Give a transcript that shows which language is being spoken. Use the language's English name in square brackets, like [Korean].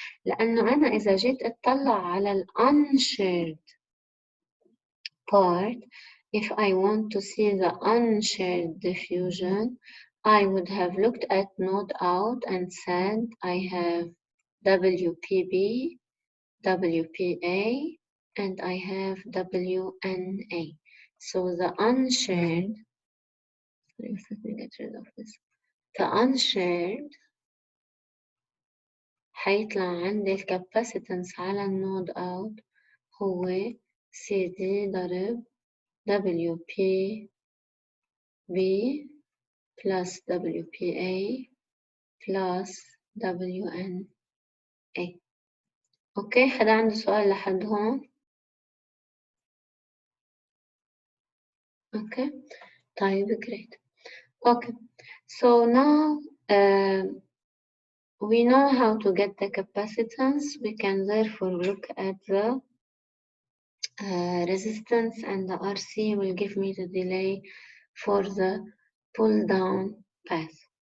[Arabic] لأنه أنا إذا جيت أطلع على ال [English] unshared part, if I want to see the unshared diffusion, I would have looked at node out and said I have WPB, WPA, and I have WNA. So the unshared, let me get rid of this. [Arabic] The unshared هيطلع عندي الكاباسيتنس على النود اوت هو سي دي ضرب WPB plus WPA plus WNA. اوكي، حدا عنده سؤال لحد هون؟ اوكي طيب great. [English] Okay, so now we know how to get the capacitance. We can therefore look at the resistance, and the RC will give me the delay for the pull down path.